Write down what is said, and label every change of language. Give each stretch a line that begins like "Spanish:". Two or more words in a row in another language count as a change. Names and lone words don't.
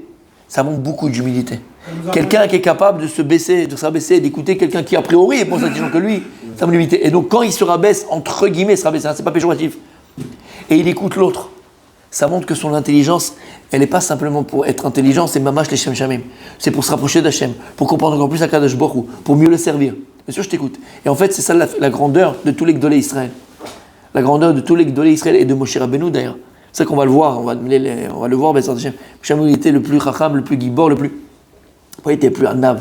French: Ça montre beaucoup d'humilité. Quelqu'un qui est capable de se rabaisser, d'écouter quelqu'un qui a priori est plus intelligent que lui, ça montre l'humilité. Et donc quand il se rabaisse, entre guillemets, se rabaisse, hein, c'est pas péjoratif, et il écoute l'autre, ça montre que son intelligence, elle n'est pas simplement pour être intelligent, c'est
Hebrew: ממש לשם שמים.
French: C'est pour se rapprocher d'Hachem, pour comprendre encore plus Akadosh Baruch Hu, pour mieux le servir. Bien sûr, je t'écoute. Et en fait, c'est ça la grandeur de tous les
Hebrew: גדולי ישראל.
French: La grandeur de tous les
Hebrew: גדולי ישראל
French: et de Moshe Rabbeinu d'ailleurs. C'est ça qu'on va le voir, on va le voir, Moshe Rabbeinu était le plus chacham, le plus gibor, il était plus Anav.